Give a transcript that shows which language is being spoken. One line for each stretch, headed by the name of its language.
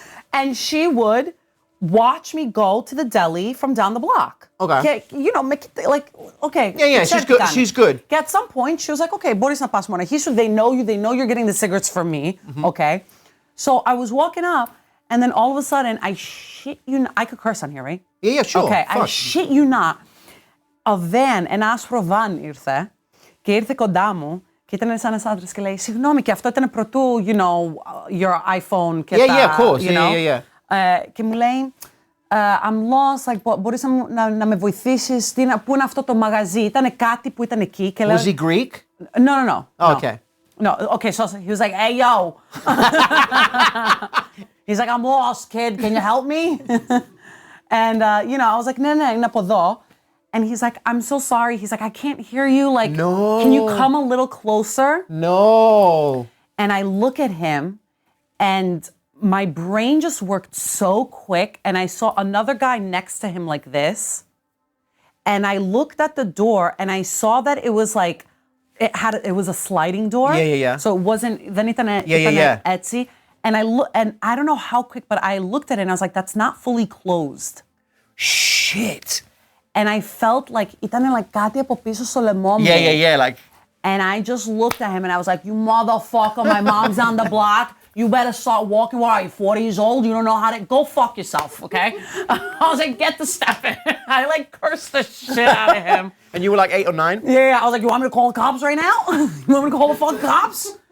English: And she would watch me go to the deli from down the block. Okay. You know, like, okay. Yeah, she's good. At some point, she was like, okay,
Greek: μπορείς να πας μοναχίσου.
English: They know you're getting the cigarettes from me, okay? So I was walking up, and then all of a sudden, I shit you not, I could curse on here, right? Yeah, sure. Okay, Fuck. I shit you not.
Greek: A van, ένα άσπρο van ήρθε, και ήρθε κοντά μου, και ήταν σαν ένας άντρας και λέει, συγγνώμη, και αυτό ήταν πρωτού,
English: you know, your iPhone
Greek: και τα,
English: of course, you know. yeah.
Greek: Και μου λέει,
English: I'm lost, like,
Greek: μπορείς να με βοηθήσεις, πού είναι αυτό το μαγαζί, ήταν κάτι που ήταν εκεί. Και
English: Was he Greek? No. Oh, okay. No, okay, so he was like, hey, yo. He's like, I'm lost, kid, can you help me? And, you know, I was like,
Greek: ναι, είναι από εδώ.
English: And he's like, I'm so sorry. He's like, I can't hear you. Like, No. Can you come a little closer? No. And I look at him, and my brain just worked so quick, and I saw another guy next to him like this. And I looked at the door, and I saw that it was like, it was a sliding door. Yeah. So it wasn't,
Greek: δεν ήταν έτσι.
English: And I don't know how quick, but I looked at it, and I was like, that's not fully closed. Shit. And I felt like,
Greek: ήταν like κάτι από πίσω στο λαιμό μου.
English: Yeah, like. And I just looked at him, and I was like, you motherfucker, my mom's on the block. You better start walking. What are you, 40 years old? You don't know how to... Go fuck yourself, okay? I was like, get the step in. I, like, cursed the shit out of him. And you were like 8 or 9? Yeah. I was like, you want me to call the cops right now? You want me to call the fucking cops?